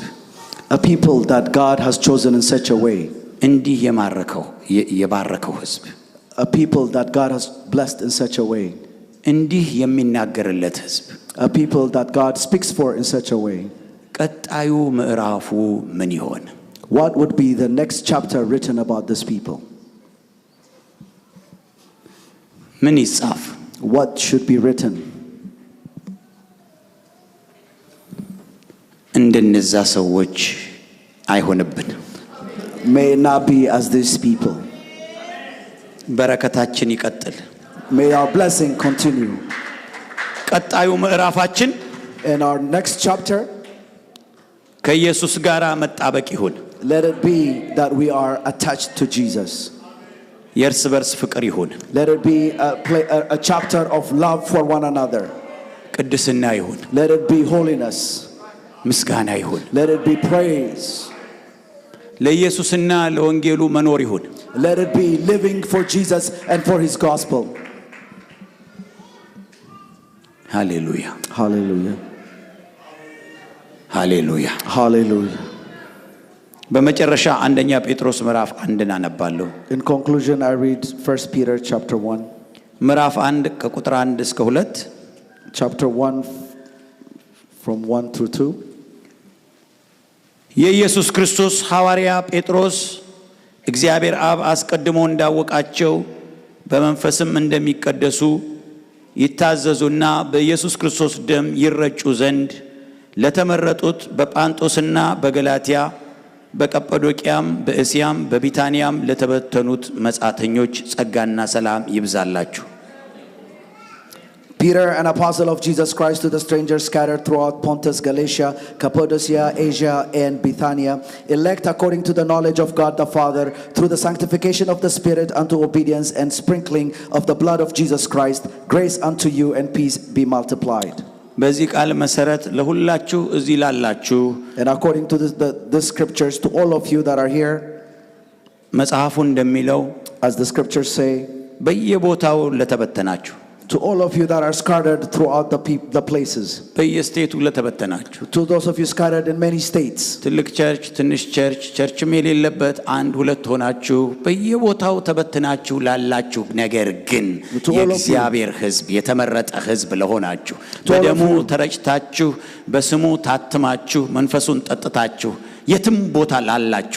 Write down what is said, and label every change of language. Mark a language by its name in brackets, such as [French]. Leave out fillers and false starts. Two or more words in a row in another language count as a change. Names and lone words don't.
[English] A people that God has chosen in such a way. [Amharic] እንዲህ የባረከው ሕዝብ [English] A people that God has blessed in such a way. [Amharic] እንዲህ የሚናገርለት ሕዝብ [English] A people that God speaks for in such a way. [Amharic] ቀጣዩ ምዕራፉ ምን ይሆን [English] What would be the next chapter written about this people? [Amharic] ምን ይጻፍ [English] What should be written? [Amharic] እንደነዛ ሰዎች አይሆንብን [English] May it not be as these people. [Amharic] በረከታችን ይቀጥል [English] May our blessing continue. [Amharic] ቀጣዩ ምዕራፋችን [English] In our next chapter, [Amharic] ከኢየሱስ ጋር መጣበቅ ይሁን [English] let it be that we are attached to Jesus. [Amharic] የእርስ በርስ ፍቅር ይሁን [English] Let it be a chapter of love for one another. [Amharic] ቅድስና ይሁን [English] Let it be holiness. [Amharic] ምስጋና ይሁን [English] Let it be praise. [Amharic] ለኢየሱስና ለወንጌሉ መኖር ይሁን [English] Let it be living for Jesus and for his gospel. Hallelujah. Hallelujah. Hallelujah. Hallelujah. [Amharic] በመጨረሻ አንደኛ ጴጥሮስ ምዕራፍ 1 አነባለሁ። [English] In conclusion, I read 1 Peter chapter 1. [Amharic] ምዕራፍ 1 ከቁጥር 1 እስከ 2 [English] Chapter 1 from 1 through 2. [Amharic] የኢየሱስ ክርስቶስ ሐዋርያ ጴጥሮስ እግዚአብሔር አብ አስቀድሞ እንዳወቃቸው በመንፈስም እንደሚቀደሱ ይታዘዙና በኢየሱስ ክርስቶስ ደም ይረጩ ዘንድ ለተመረጡት በጳንጦስና በገላትያ በቀጰዶቅያም በእስያም በቢታንያም ለተበተኑት መጻተኞች ጸጋና ሰላም ይብዛላችሁ። [English] Peter, an apostle of Jesus Christ, to the strangers scattered throughout Pontus, Galatia, Cappadocia, Asia, and Bithynia, elect according to the knowledge of God the Father, through the sanctification of the Spirit unto obedience and sprinkling of the blood of Jesus Christ, grace unto you and peace be multiplied. [Amharic] በዚህ ቃል መሰረት ለሁላችሁ እዚህ ላላችሁ [English] And according to the scriptures, to all of you that are here, [Amharic] መጽሐፉ እንደሚለው [English] as the scriptures say, [Amharic] በየቦታው ለተበተናችሁ, [English] to all of you that are scattered throughout the places, [Amharic] በየስቴቱ ለተበተናችሁ, [English] to those of you scattered in many states, [Amharic] ትልቅ ቸርች ትንሽ ቸርች ቸርችም የሌለበት አንድ ሁለት ሆናችሁ በየቦታው ተበትናችሁ ላላችሁ ነገር ግን የእግዚአብሔር ሕዝብ የተመረጠ ሕዝብ ለሆናችሁ በደሙ ተረጭታችሁ በስሙ ታትማችሁ መንፈሱን ጠጥታችሁ የትም ቦታ ላላችሁ,